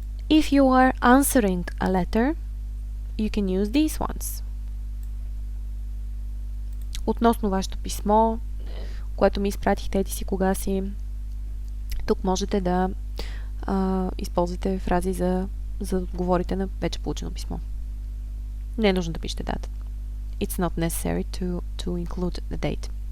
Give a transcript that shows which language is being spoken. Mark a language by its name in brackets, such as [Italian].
[English] If you are answering a letter, you can use these ones. [Bulgarian] Относно вашето писмо, което ми изпратихте еди си кога си, тук можете да използвате фрази за да отговорите на вече получено писмо. Не е нужно да пишете дата. [English] It's not necessary to include the date.